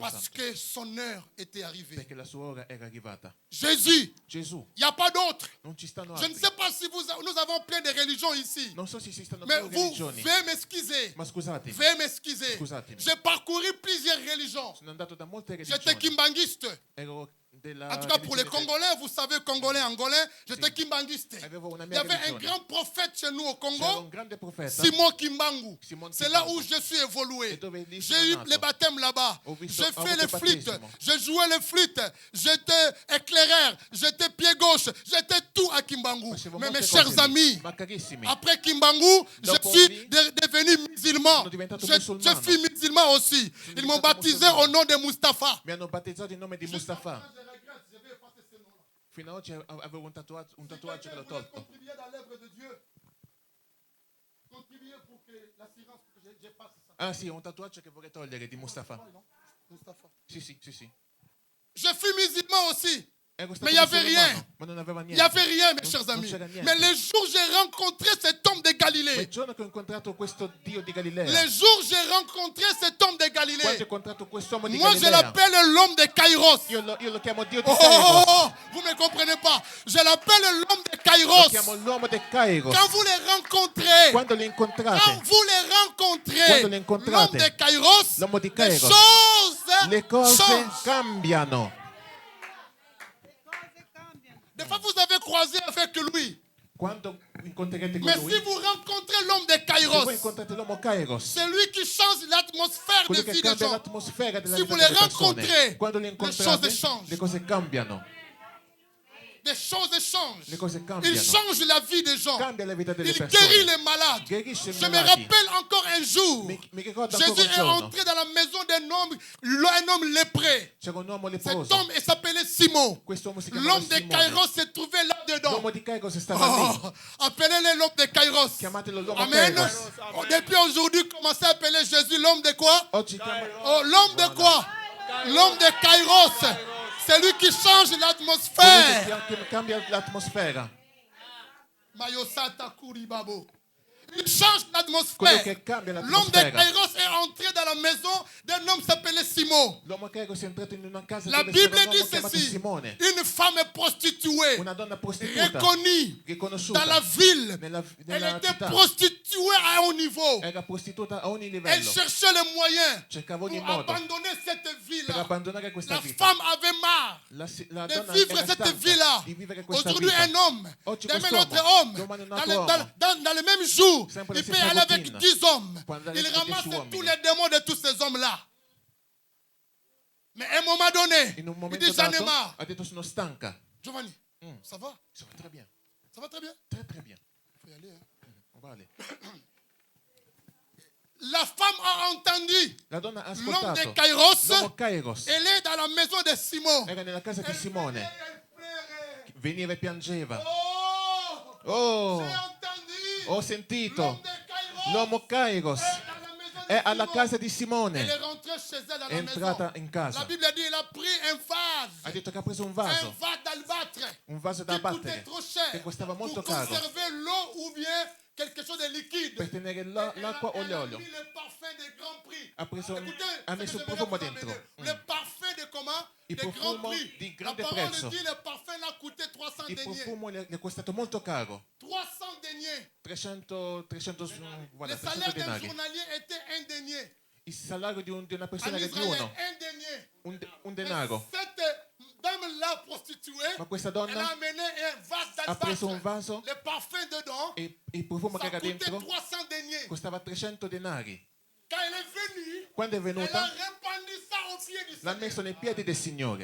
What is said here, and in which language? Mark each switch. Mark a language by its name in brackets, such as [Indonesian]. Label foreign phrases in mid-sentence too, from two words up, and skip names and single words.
[French] Parce [Italian] Santo. [French] que son heure était arrivée. [Italian] Perché la sua ora era arrivata. [French] Jésus, [Italian] Gesù, [French] il n'y a pas d'autre. [Italian] non ci stanno [French] Je ne [Italian] altri. [French] sais pas si nous avons plein de religions ici. [Italian] Non so se ci stanno [French] Mais [Italian] più [French] vous, [Italian] religioni. [French] veuillez m'excuser. [Italian] Ma scusatemi, [French] Veuillez m'excuser. [Italian] Scusatemi. [French] J'ai parcouru plusieurs religions. [Italian] sono andato da molte [French] J'étais [Italian] religioni. [French] kimbanguiste. [Italian] Ero della [French] En tout cas, pour les [Italian] religione [French] Congolais, vous savez, Congolais, Angolais, j'étais [Italian] Sì. [French] kimbanguiste. [Italian] Avevo una [French] Il y [Italian] mia [French] avait un [Italian] religione. [French] grand prophète chez nous au [Italian] C'era un [French] Congo, [Italian] grande profeta. [French] Simon Kimbangu. [Italian] Simon [French] C'est là [Italian] Kimbangu. [French] où je suis évolué. [Italian] E dove lì [French] J'ai [Italian] sono [French] eu [Italian] nato. [French] les baptêmes là-bas. [Italian] Ho visto- [French] J'ai [Italian] ho [French] fait [Italian] avuto [French] les [Italian] il [French] flûtes. [Italian] battesimo. [French] J'ai joué les flûtes. J'étais éclaireur. J'étais pied gauche. J'étais tout à Kimbangu. [Italian] Facevo [French] Mais [Italian] molte [French] mes [Italian] cose [French] chers [Italian] lì. [French] amis, [Italian] Ma carissimi, [French] après Kimbangu, je [Italian] Dopo [French] suis [Italian] lì, [French] devenu musulman. [Italian] sono diventato [French] Je [Italian] musulmano. [French] suis musulman aussi. Ils m'ont [Italian] diventato [French] baptisé [Italian] musulmano. [French] au nom de Mustapha. [Italian] mi hanno battezzato in nome di Mustafa. [French] Je regrette, je vais effacer ce nom-là. [Italian] Fino ad oggi avevo un tatuaggio che l'ho tolto. [French] Contribuer dans l'œuvre de Dieu. Contribuer pour que l'assurance, pour que je passe ça. [Italian] Ah sì, ho un tatuaggio che vorrei togliere di Mustafa. [French] Non? Mustapha. [Italian] Sì, sì, sì, sì. [French] Je suis musulman aussi. [Italian] Ero stato [French] Mais il n'y avait [Italian] musulmano, [French] rien. [Italian] ma non aveva [French] Il n'y [Italian] niente. [French] avait rien, mes [Italian] Non- [French] chers [Italian] non [French] amis. [Italian] c'era niente. [French] Mais le jour où j'ai rencontré cet homme de [Italian] Ma il [French] Galilée, [Italian] giorno che ho incontrato questo Dio di Galilea, [French] le jour où j'ai rencontré cet homme de [Italian] quando ho [French] Galilée, [Italian] incontrato quest'uomo di [French] moi je [Italian] Galilea, [French] l'appelle l'homme de Kairos. [Italian] io lo chiamo Dio di [French] Oh, [Italian] Kairos. [French] vous ne comprenez pas. Je l'appelle l'homme de [Italian] Lo [French] Kairos. [Italian] chiamo l'uomo del Kairos. [French] Quand vous les rencontrez, [Italian] Quando li [French] quand [Italian] incontrate, [French] vous les rencontrez, [Italian] Quando le incontrate, [French] l'homme de Kairos, [Italian] l'uomo di [French] les [Italian] Kairos, [French] choses [Italian] le cose [French] changent. [Italian] cambiano. [French] Des fois, vous avez croisé avec lui. [Italian] Quando incontrerete con [French] Mais [Italian] lui, [French] si vous rencontrez l'homme de [Italian] se [French] Kairos, [Italian] voi incontrate l'uomo Kairos, [French] c'est lui qui change l'atmosphère de [Italian] quello che [French] vie des [Italian] cambia [French] gens. [Italian] l'atmosfera della [French] Si [Italian] vita [French] vous les [Italian] delle persone, [French] rencontrez, [Italian] quando li [French] les [Italian] incontrate, [French] choses changent. [Italian] le cose cambiano. [French] Des choses changent. [Italian] Le cose [French] Il [Italian] cambiano. [French] change la vie des gens. [Italian] Cambia la vita delle [French] Il [Italian] persone. [French] guérit les malades. [Italian] Guérisce i [French] Je me [Italian] malati. [French] rappelle encore un jour, [Italian] Mi ricordo ancora [French] Jésus [Italian] un [French] est [Italian] giorno. [French] entré dans la maison un homme lépré. [Italian] C'era un uomo [French] Cet [Italian] leproso. [French] homme il s'appelait Simon. [Italian] Quest'uomo si chiamava [French] L'homme de [Italian] Simone. [French] Kairos s'est trouvé là-dedans. [Italian] L'uomo di Kairos stava lì. [French] Oh, appelez-le l'homme de Kairos. [Italian] Chiamatelo l'uomo [French] Amen. [Italian] Kairos. [French] Oh, depuis aujourd'hui, commencez à appeler Jésus l'homme de quoi? [Italian] Oggi chiama [French] Oh, l'homme de quoi? L'homme de Kairos. C'est lui qui change [Italian] quello [French] l'atmosphère. [Italian] che cambia l'atmosfera. Mayosata Kuribabo. [French] Il change [Italian] Quello [French] l'atmosphère. [Italian] che cambia [French] L'homme de [Italian] l'atmosfera. [French] Kairos est entré dans la maison d'un homme qui s'appelait Simon. [Italian] L'uomo Kairos è entrato in una casa [French] La [Italian] dove c'era [French] Bible [Italian] un [French] dit [Italian] uomo chiamato [French] ceci. [Italian] Simone, [French] Une femme prostituée, [Italian] una donna prostituta, [French] reconnue [Italian] riconosciuta [French] dans la ville. [Italian] nella [French] Elle était [Italian] città. [French] prostituée à haut niveau. [Italian] Era prostituta a ogni [French] Elle [Italian] livello. [French] cherchait les moyens [Italian] Cercava [French] pour [Italian] ogni modo [French] abandonner cette [Italian] per [French] vie-là. [Italian] abbandonare questa [French] La [Italian] vita. [French] femme avait marre [Italian] La [French] de [Italian] donna [French] vivre [Italian] era [French] cette [Italian] stanca [French] vie-là. [Italian] di vivere questa [French] Aujourd'hui, [Italian] vita. [French] un homme, [Italian] Oggi [French] demain [Italian] quest'uomo, [French] notre homme, [Italian] domani un [French] dans [Italian] altro [French] le, [Italian] uomo. [French] dans le même jour, [Italian] Sempre [French] il [Italian] la [French] peut [Italian] stessa [French] aller avec [Italian] routine. [French] 10 hommes. [Italian] Può andare [French] Il [Italian] con 10 [French] ramasse [Italian] uomini. [French] tous les démons de tous ces hommes-là. Mais à un moment donné, [Italian] In un [French] il [Italian] momento [French] dit j'en ai [Italian] dato [French] marre. [Italian] ha detto sono stanca. [French] Giovanni, ça va? Ça va très bien. Ça va très bien? Très très bien. Il faut y aller. Hein. On va aller. La femme a entendu [Italian] La donna ha [French] l'homme [Italian] ascoltato. [French] de Kairos. [Italian] L'uomo Kairos [French] Elle est dans la maison de Simon. [Italian] era nella casa di [French] Elle [Italian] Simone. [French] pleurait, elle pleurait. [Italian] Veniva e piangeva. [French] Oh! [Italian] Oh, [French] J'ai entendu. [Italian] ho sentito. [French] L'homme de Kairos [Italian] L'uomo Kairos [French] est dans la maison de [Italian] è alla [French] Simon. [Italian] casa di [French] Elle est [Italian] Simone. [French] rentrée chez elle dans [Italian] È [French] la [Italian] entrata [French] maison. [Italian] in casa. [French] La Bible dit il a pris un [Italian] Ha [French] vase. [Italian] detto che ha preso un [French] Un [Italian] vaso. [French] vase d'albâtre. [Italian] Un vaso da [French] Qui coûtait [Italian] battere. [French] trop cher. [Italian] Che costava molto [French] pour [Italian] caro. [French] conserver l'eau ou bien quelque chose de liquide. [Italian] Per tenere [French] Elle a- [Italian] l'acqua o [French] elle a [Italian] l'olio. [French] mis le parfum de Grand Prix. [Italian] Ha preso- [French] Écoutez, [Italian] ha [French] ce [Italian] messo [French] que [Italian] il [French] je vais [Italian] profumo [French] vous [Italian] dentro. [French] amener. Le parfum de comment? [Italian] Il [French] De Grand [Italian] profumo [French] Prix. [Italian] di [French] La [Italian] grande [French] parole [Italian] prezzo. [French] dit le parfum a coûté 300 [Italian] Il [French] deniers. [Italian] profumo le è costato molto caro. [French] 300 deniers. [Italian] 300 guarda, [French] Le [Italian] 300 [French] salaire d'un [Italian] denari. [French] journalier était un denier. [Italian] Il salario di una [French] En [Italian] persona era di [French] Israël, [Italian] uno, [French] un denier. [Italian] un denaro. [French] Cette dame-là prostituée, [Italian] Ma questa [French] elle a [Italian] donna [French] amené un vase [Italian] ha preso un [French] d'albâtre. [Italian] vaso [French] Le parfum dedans, [Italian] e il profumo che [French] ça [Italian] era [French] coûtait [Italian] dentro [French] 300 deniers. [Italian] costava 300 denari. [French] Quand elle est venue, [Italian] Quando è [French] elle a [Italian] venuta [French] répandu ça au pied du [Italian] l'ha [French] Seigneur. [Italian] messo nei piedi del Signore.